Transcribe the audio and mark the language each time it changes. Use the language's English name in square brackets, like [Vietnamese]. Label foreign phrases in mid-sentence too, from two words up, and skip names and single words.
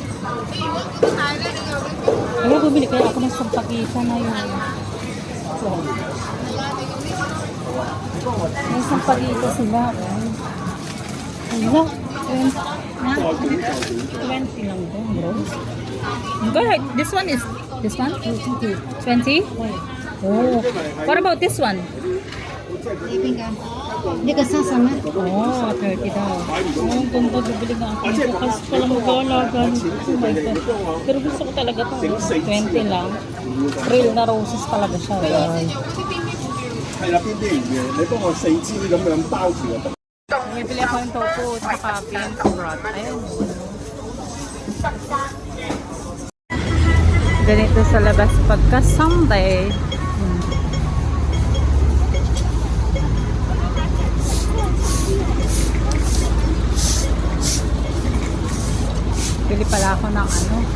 [Filipino] Ay, bumili kaya ako ng sampagita na yun. May sampagita sila. Hala, 20 lang doon, bro. [English] Good. This one is, this one? 20? Oh. What about this one? [Filipino] Hindi ka sasama. Oh, 30 daw. Oh, ang ganda. Bibili nga ako. Bukas pa lang mag-aalaga. [English] Oh my God. [Filipino] Pero gusto ko talaga ito. 20 lang. Real na roses talaga siya. Guys. [Cantonese] 係啦，邊啲你幫我4支咁樣包住就得。 [Filipino] Bibili ako ng tofu at saka [English] beans broth. [Filipino] Ayun. Ganito sa labas pagka Sunday. Bili pala ako ng ano.